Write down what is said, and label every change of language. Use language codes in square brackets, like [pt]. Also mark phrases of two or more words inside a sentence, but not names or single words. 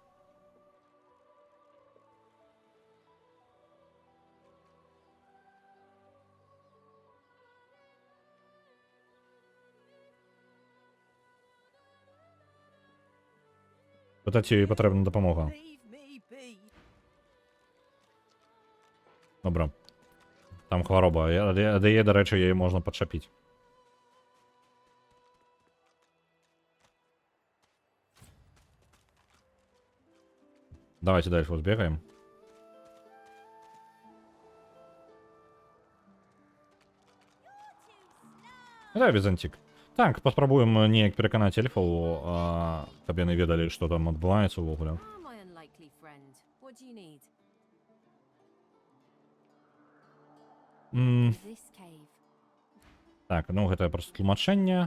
[be] Пытаць ёй патрэбна дапамога. Добра. Там хвароба. Ад яе, дарэчы, яе можна падчапіць. [ru] Давайте дальше вот бегаем. Да, Візантик. [be] Так, паспрабуем неяк пераканаць эльфаў, каб яны ведалі, што там адбываецца ўвогуле. Так, ну гэта проста тлумачэнне.